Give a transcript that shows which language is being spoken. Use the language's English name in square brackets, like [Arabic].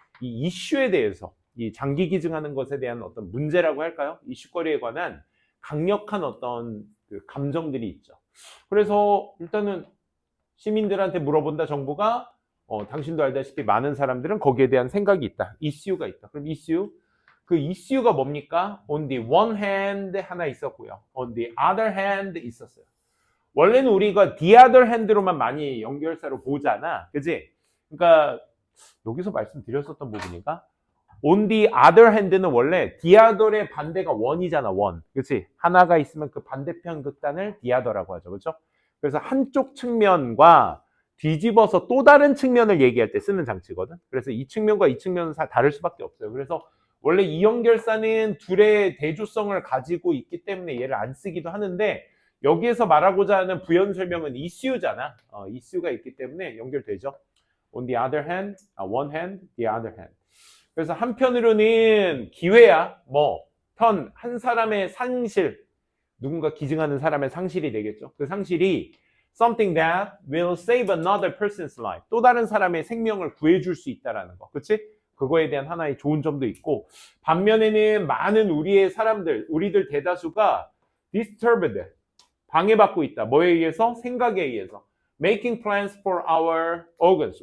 [Korean] 이 이슈에 대해서. 이 장기 기증하는 것에 대한 어떤 문제라고 할까요? 이슈거리에 관한 강력한 어떤 그 감정들이 있죠. 그래서 일단은 시민들한테 물어본다. 정부가 당신도 알다시피 많은 사람들은 거기에 대한 생각이 있다. 이슈가 있다. 그럼 이슈, 그 이슈가 뭡니까? [English] On the one hand [Korean] 하나 있었고요. [English] On the other hand [Korean] 있었어요. 원래는 우리가 [English] the other hand [Korean] 로만 많이 연결사로 보잖아. 그지? 그러니까 여기서 말씀드렸었던 부분인가? [English] On the other hand는 원래 the other의 반대가 one이잖아. [Korean] one. 그치? 하나가 있으면 그 반대편 극단을 the other라고 하죠. 그렇죠? 그래서 한쪽 측면과 뒤집어서 또 다른 측면을 얘기할 때 쓰는 장치거든. 그래서 이 측면과 이 측면은 다를 수밖에 없어요. 그래서 원래 이 연결사는 둘의 대조성을 가지고 있기 때문에 얘를 안 쓰기도 하는데, 여기에서 말하고자 하는 부연 설명은 이슈잖아. 이슈가 있기 때문에 연결되죠. [English] On the other hand, one hand, the other hand. [Korean] 그래서 한편으로는 기회야. 한 사람의 상실, 누군가 기증하는 사람의 상실이 되겠죠. 그 상실이 [English] something that will save another person's life. [Korean] 또 다른 사람의 생명을 구해줄 수 있다라는 거. 그치? 그거에 대한 하나의 좋은 점도 있고, 반면에는 많은 우리들 대다수가 disturbed, 방해받고 있다. 뭐에 의해서? 생각에 의해서. [English] Making plans for our organs.